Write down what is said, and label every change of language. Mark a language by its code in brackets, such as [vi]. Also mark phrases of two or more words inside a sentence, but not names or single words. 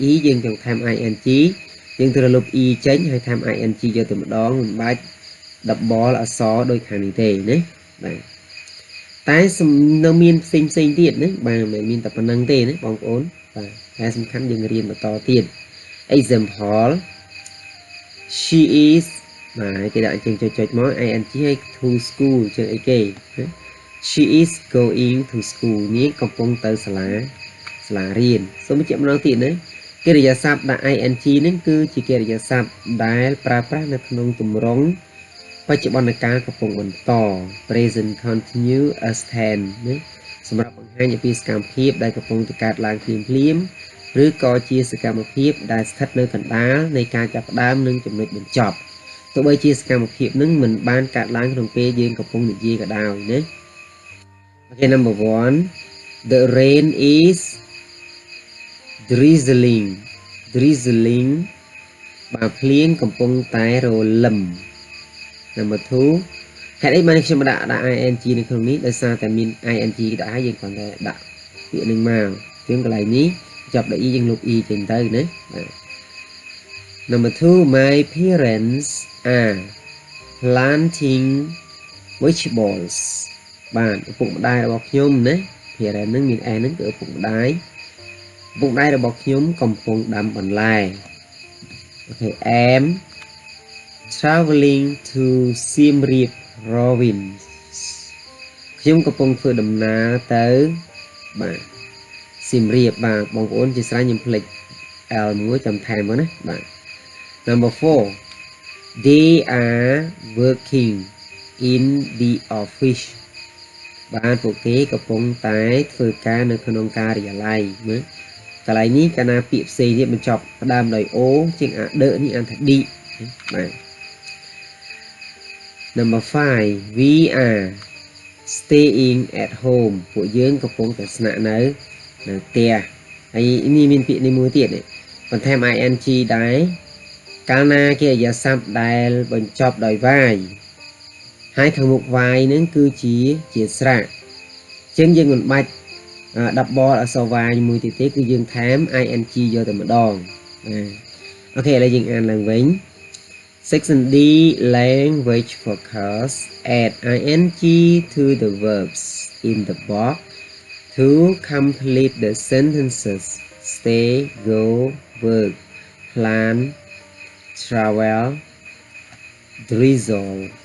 [km] e យើងចង់ថែម ing យើងត្រូវលុប e ចេញហើយថែម ing យកទៅម្ដងមិនបាច់ double អក្សរដូចខាងនេះទេណាបាទតែនៅមានផ្សេងទៀតណាបាទមិនមានតែប៉ុណ្្នឹងទេណាបងប្អូនបាទ តែសំខាន់យើងរៀនបន្តទៀត [en] example she is [km] បាទគេដាក់អញ្ចឹងចុចមក ing ឲ្យ [en] to school [km] ជាអីគេណា [en] she is going to school [km] នេះកំពុង ទៅសាលារៀនសូមបញ្ជាក់ម្ដងទៀតណាកិរិយាសព្ទដាក់ ing ហ្នឹងគឺជាកិរិយាសព្ទដែលប្រើប្រាស់ នៅក្នុងទម្រង់បច្ចុប្បន្នកាលកំពុងបន្ត [en] present continuous tense [km] ណាសម្រាប់បង្ហាញពីសកម្មភាពដែលកំពុងកើតឡើងភ្លាមឬក៏ជាសកម្មភាពដែលស្ថិតនៅកណ្ដាលនៃការចាប់ផ្ដើមនិងចំណុចបញ្ចប់ទោះបីជាសកម្មភាពនឹងមិនបានកើតឡើងក្នុងពេលយើងកំពុងនិយាយក៏ដោយណា [en] Okay, number 1 the rain is drizzling [km] បាទភ្លៀងកំពុងតែរលឹម Number 2 ហេតុអីបានខ្ញុំដាក់ ing នៅក្នុងនេះដោយសារតែមាន ing ដាក់ហើយយើងគ្រាន់តែដាក់ពាក្យនឹងមកជាងកន្លែងនេះចាប់ ដល់ e យើងលុប e ចេញទៅណាបាទ [en] Number 2 my parents are planting vegetables [km] បាទឪពុកម្ដាយរបស់ខ្ញុំណា parent នឹងមាន a នឹងគឺឪពុកម្ដាយរបស់ខ្ញុំកំពុងដាំបន្លែ [en] Okay, am traveling to Siem Reap province [km] ខ្ញុំកំពុងធ្វើដំណើរទៅ បាទ Siem Reap បាទបងប្អូនជាស្រេចខ្ញុំភ្លេច L មួយចាំថែមមកណាបាទ [en] Number 4 they are working in the office [km] បាទពួកគេកំពុងតែធ្វើការនៅក្នុងការិយាល័យមើលកន្លែងនេះកាលណាពាក្យផ្សេងទៀតបញ្ចប់ផ្ដើមដោយ O ជាងអាដឺនេះអានថា D បាទ [en] Number 5 we are staying at home [km] ពួកយើងកំពុងតែស្នាក់នៅផ្ទះហើយនេះមានពាក្យនេះមួយទៀត បន្ថែម ing ដែរកាលណាកិរិយាសព្ទដែលបញ្ចប់ដោយ y ហើយខាងមុខ y នឹងគឺជាស្រៈអញ្ចឹងយើងមិនបាច់10បលអក្សរ y មួយទៀតទេគឺយើងថែម ing យកតែម្ដងអូខេឥឡូវយើងអានឡើងវិញ [en] Section D language focus add ing to the verbs in the box to complete the sentences stay go work plan travel drizzle